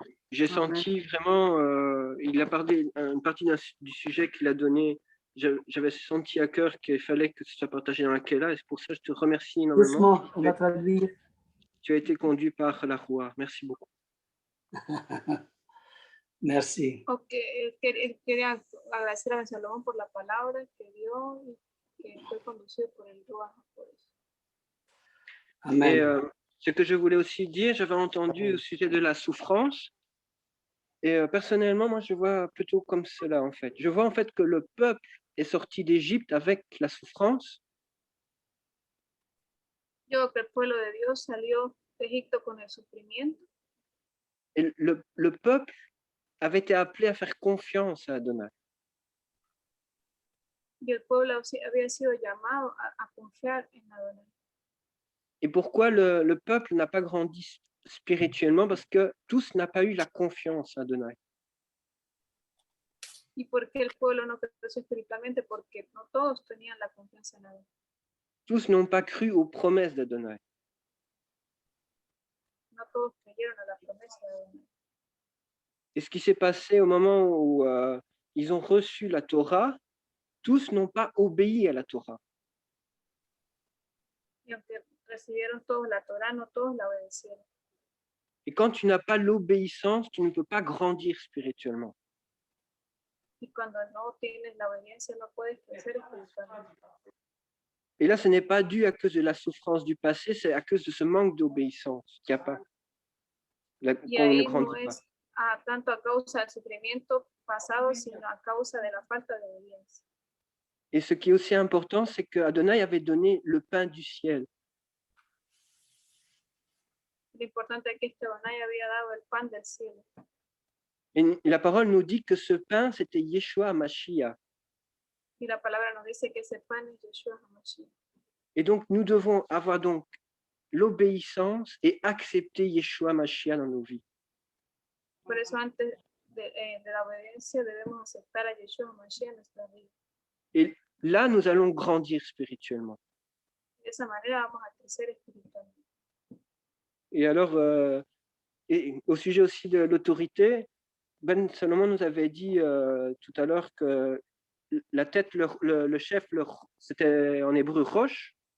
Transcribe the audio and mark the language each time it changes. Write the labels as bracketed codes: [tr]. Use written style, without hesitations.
[fr] J'ai senti vraiment, il a parlé une partie du sujet qu'il a donné. J'avais senti à cœur qu'il fallait que ce soit partagé dans la Kéla, et c'est pour ça que je te remercie énormément. Doucement, on va traduire. Tu as été conduit par la Roua. Merci beaucoup. Merci. [es] Ok, quería agradecer a Ben Salomón por la palabra que dio y que fue conducido por el Ruach. Amen. [fr] Et ce que je voulais aussi dire, j'avais entendu au sujet de la souffrance. Et personnellement, moi, je vois plutôt comme cela, en fait. Je vois en fait que le peuple est sorti d'Égypte avec la souffrance. [es] Yo creo que el pueblo de Dios salió de Egipto con el sufrimiento. [fr] Et le peuple avait été appelé à faire confiance à Adonai. [es] Y el pueblo había sido llamado a confiar en Adonai. [fr] Et pourquoi le peuple n'a pas grandi spirituellement? Parce que tous n'ont pas eu la confiance à Adonai. [es] ¿Y por qué el pueblo no creció espiritualmente? Porque no todos tenían la confianza en Adonai. [fr] Tous n'ont pas cru aux promesses d'Adonai. [es] No todos creyeron a la promesa de Adonai. [fr] Et ce qui s'est passé au moment où ils ont reçu la Torah, tous n'ont pas obéi à la Torah. [es] Y aunque recibieron todos la Torah, no todos la obedecieron. [fr] Et quand tu n'as pas l'obéissance, tu ne peux pas grandir spirituellement. [es] Y cuando no tienes la obediencia, no puedes crecer espiritualmente. [fr] Et là, ce n'est pas dû à cause de la souffrance du passé, c'est à cause de ce manque d'obéissance qu'il n'y a pas. [es] Y ahí no es tanto a causa del sufrimiento pasado, sino a causa de la falta de obediencia. [fr] Et ce qui est aussi important, c'est que Adonai avait donné le pain du ciel. [es] Lo importante es que Adonai había dado el pan del cielo. [fr] Et la parole nous dit que ce pain, c'était Yeshua HaMashiach. [es] Y la palabra nos dice que ese pan es Yeshua HaMashiach. [fr] Et donc, nous devons avoir donc l'obéissance et accepter Yeshua HaMashiach dans nos vies. [es] Por eso antes de la obediencia debemos aceptar a Yeshua HaMashiach en nuestra vida. [fr] Et là, nous allons grandir spirituellement. [es] De esa manera vamos a crecer espiritualmente. [fr] Et alors, et au sujet aussi de l'autorité, Ben Salomon nous avait dit tout à l'heure que la tête, le chef, c'était en hébreu Rosh.